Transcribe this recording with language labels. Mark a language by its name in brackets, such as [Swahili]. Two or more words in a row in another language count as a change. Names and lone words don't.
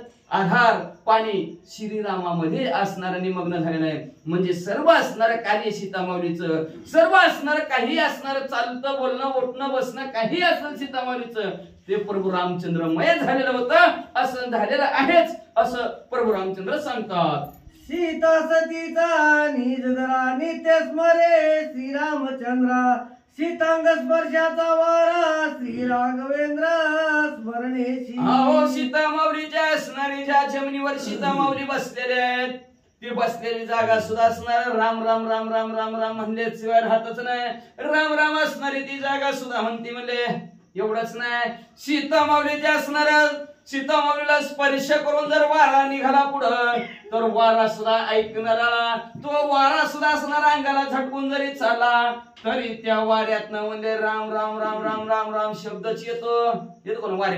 [Marathi] आधार पाणी श्रीरामामध्ये असणारं निमग्न झालेलं आहे. म्हणजे सर्व असणारं कार्य सीतामाऊलीचं, सर्व असणारं काही असणारं चालतं बोलणं उठणं बसणं काही असेल सीतामाऊलीचं ते प्रभू रामचंद्रमय झालेलं होतं. असं झालेलं आहेच असं प्रभू रामचंद्र सांगतात. सीता सतीचा निज धरा नित्य स्मरे श्रीरामचंद्रा सीतांग स्पर्शाचा वारा श्री राघवेंद्र स्मरणेशी. हो सीता माऊलीच्या असणारी ज्या जमिनीवर सीता माऊली बसलेले आहेत ती बसलेली जागा सुद्धा असणार राम राम राम राम राम राम म्हणले शिवाय राहतच नाही. राम राम असणारी ती जागा सुद्धा म्हणती म्हणले. एवढंच नाही सीता माऊलीच्या असणार सीता माऊलीला स्पर्श करून जर वारा निघाला पुढं तर वारा सुद्धा ऐकणारा तो वारा सुद्धा असणार अंगाला झटकून जरी चालला तरी त्या वाऱ्यातनं म्हणजे राम राम राम राम राम राम शब्दच येतो कोण वाऱ्याने.